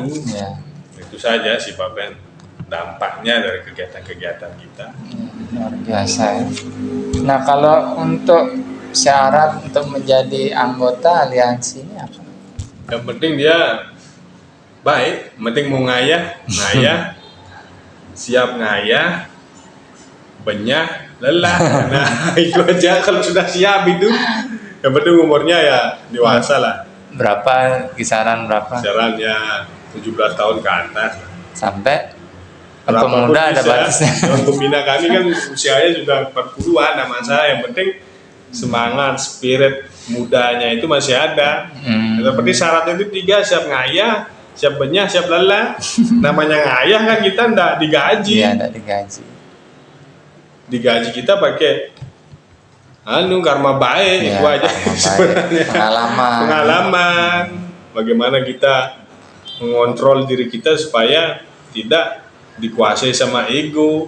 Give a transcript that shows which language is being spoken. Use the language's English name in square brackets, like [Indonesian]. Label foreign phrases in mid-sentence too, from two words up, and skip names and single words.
[Indonesian] Itu saja sih Pak Ben dampaknya dari kegiatan-kegiatan kita. Luar biasa ya. Nah kalau untuk syarat untuk menjadi anggota aliansi ini apa? Yang penting dia baik, yang penting mau ngayah, siap ngayah, benyah, lelah. Nah itu aja, kalau sudah siap itu, yang penting umurnya ya dewasa lah. Berapa, kisaran berapa? Kisaran ya 17 tahun ke atas. Sampai Berapapun pemuda ada batasnya. Yang pembina kami kan usianya sudah 40-an, nah masalah yang penting semangat, spirit mudanya itu masih ada. Seperti syaratnya itu 3, siap ngayah, siap benyah, siap lelah. Namanya ngayah kan kita enggak digaji. Iya, enggak digaji. Digaji kita pakai karma baik, itu aja sebenarnya. Pengalaman. Bagaimana kita mengontrol diri kita supaya tidak dikuasai sama ego.